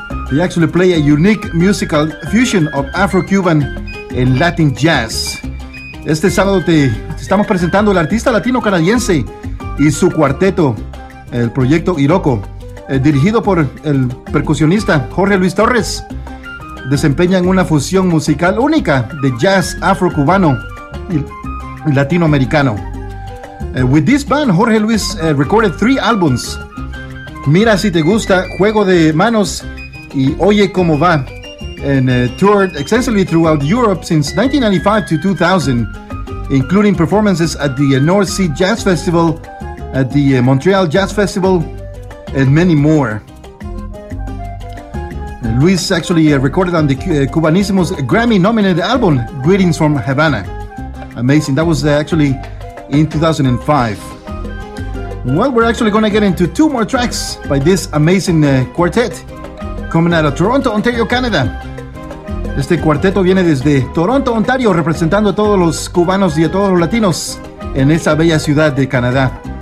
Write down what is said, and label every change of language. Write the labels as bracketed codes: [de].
[en] They actually play a unique musical fusion of Afro-Cuban and Latin jazz. [es] Este sábado te estamos presentando el artista latino-canadiense y su cuarteto, el proyecto Iroko, dirigido por el percusionista Jorge Luis Torres. Desempeñan una fusión musical única de jazz afro-cubano y latinoamericano. [en] With this band, Jorge Luis recorded 3 albums, Mira si te gusta, Juego de manos y Oye cómo va, and toured extensively throughout Europe since 1995 to 2000, including performances at the North Sea Jazz Festival, at the Montreal Jazz Festival, and many more. Luis actually recorded on the Cubanissimo's Grammy-nominated album, Greetings from Havana. Amazing. That was actually in 2005. Well, we're actually going to get into two more tracks by this amazing quartet coming out of Toronto, Ontario, Canada. [es] Este cuarteto viene desde Toronto, Ontario, representando a todos los cubanos y a todos los latinos en esa bella ciudad de Canadá.